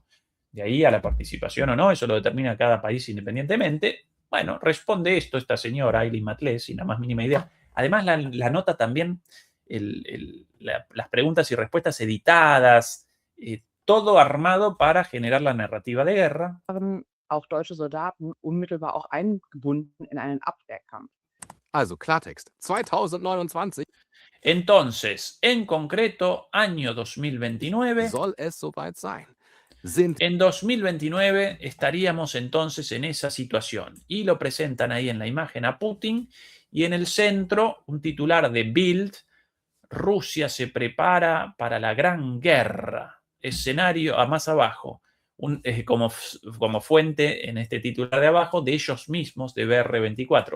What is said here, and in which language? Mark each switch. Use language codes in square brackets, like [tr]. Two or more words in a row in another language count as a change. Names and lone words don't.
[es] De ahí a la participación o no, eso lo determina cada país independientemente. Bueno, responde esto esta señora Eileen Matlé sin la más mínima idea. Además, la nota también, las preguntas y respuestas editadas, todo armado para generar la narrativa de guerra. [de] Wären auch deutsche Soldaten unmittelbar auch eingebunden in einen Abwehrkampf. Also Klartext. 2029 [es] Entonces, en concreto, año 2029. [de] soll es soweit sein. Sind [es] En 2029 estaríamos entonces en esa situación. Y lo presentan ahí en la imagen a Putin. Y en el centro, un titular de Bild: Rusia se prepara para la gran guerra. Escenario, a más abajo, como fuente en este titular de abajo, de ellos mismos, de BR24.